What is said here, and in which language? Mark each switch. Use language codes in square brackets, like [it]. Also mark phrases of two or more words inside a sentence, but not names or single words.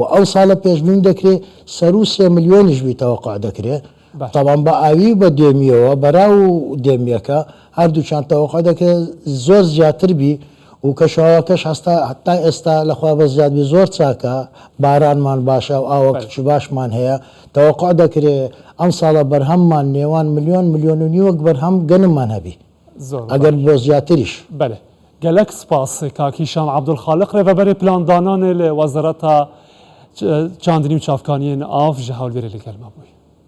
[ckb] ئەو ساڵە پێشبین دەکرێت سەر و 3 ملیۆنیش بیتەوەقع دەکرێت تەڵام بە ئاوی بە دێمیەوە بەراو دێمیەکە هەردووچان تەوەقع دەکرێت زۆر زیاتر بی و کەشەوەکەش هەتا ئێستا لەخوا بە زیادبی زۆر چاکە بارانمان باشە و ئاوەکەی باشمان هەیە تەوەقع دەکرێت ئەم ساڵە بەرهەممان نێوان ملیۆن و نیوەک بەرهەم گەنممان هەبی ئەگەر بۆ زیاتریش [ku] بەێ gelek spas kak Hîşam Abdulxaliq rêveberê plandananê li wezareta çandinî û çavkaniyên av ji hewlêrê li gel me bûye.